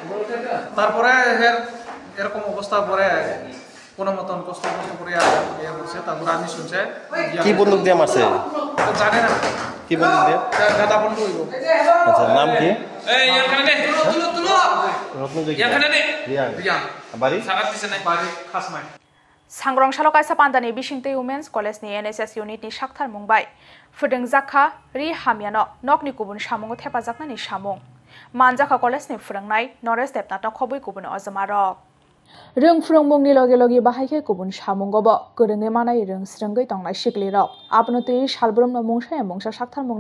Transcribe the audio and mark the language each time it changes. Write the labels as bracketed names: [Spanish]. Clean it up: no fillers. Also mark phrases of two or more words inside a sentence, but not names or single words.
[Bangla] এরকম অবস্থা পরে কোনো মতন কষ্ট করে করছে তারপরে আমি শুনছে কি বন্দুক দিয়ে মারছে জানে না কি কি বলতে দে গাদা বন্ধ হইব আচ্ছা নাম কি এই এখানে দে তুলো রত্নজয় এখানে দে রিয়া বাড়ি সাগাত দিছে নাই বাড়ি খাসমাই [Kok Borok] सांग्रं सालकायसा पान्दानि बिसिंतै वुमेन्स कलेजनि एनएसएस युनिटनि साक्थार मुंबाय फोरोंजाखा रि हामियानो नकनि गुबुन सामुंगो थेफाजाकनानि सामुं मानजाखा कलेजनि फोरोंनाय नरेश देबनाथनो खबै गुबुन अजमारक रों फोरोंमुंनि लगे लगे बाहायखे गुबुन सामुंगोबो गोरोङै मानाय रों स्रोंगै तंनाय सिग्लिरक आपनोतै सालब्रमनो मुंसाया मुंसा साक्थार मुंना